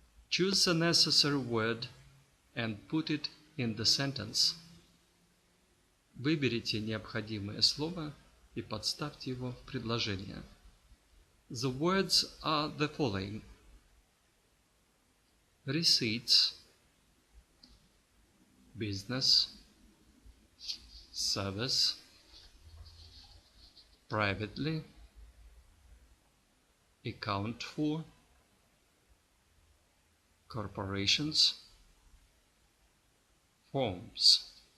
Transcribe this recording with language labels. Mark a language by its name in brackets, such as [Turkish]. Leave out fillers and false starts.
[English] Choose the necessary word and put it in the sentence. [Russian] Выберите необходимое слово и подставьте его в предложение. [English] The words are the following: receipts, business, service, privately, account for, corporations, forms.